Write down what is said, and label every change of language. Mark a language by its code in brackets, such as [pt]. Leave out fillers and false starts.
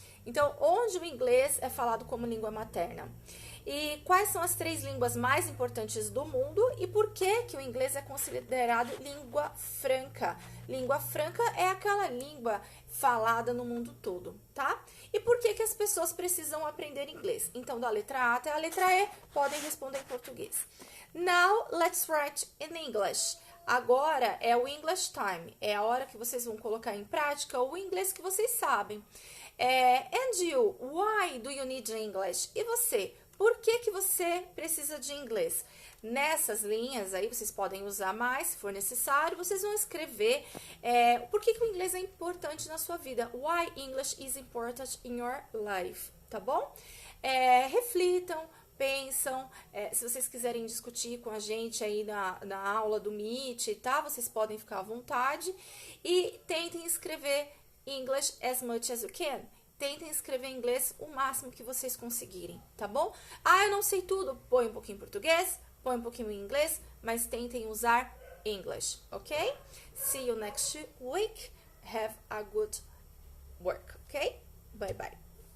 [pt] Então, onde o inglês é falado como língua materna? E quais são as 3 línguas mais importantes do mundo e por que que o inglês é considerado língua franca? Língua franca é aquela língua falada no mundo todo, tá? E por que que as pessoas precisam aprender inglês? Então, da letra A até a letra E, podem responder em português. [en] Now, let's write in English. [pt] Agora é o English time, é a hora que vocês vão colocar em prática o inglês que vocês sabem. [en] And you, why do you need English? [pt] E você, por que que você precisa de inglês? Nessas linhas aí, vocês podem usar mais, se for necessário, vocês vão escrever por que que o inglês é importante na sua vida. [en] Why English is important in your life, tá bom? [pt] Reflitam, pensam, se vocês quiserem discutir com a gente aí na aula do Meet, tá? Vocês podem ficar à vontade e tentem escrever [en] English as much as you can. [pt] Tentem escrever inglês o máximo que vocês conseguirem, tá bom? Ah, eu não sei tudo. Põe um pouquinho em português, põe um pouquinho em inglês, mas tentem usar English, ok? [en] See you next week. Have a good work, ok? Bye bye.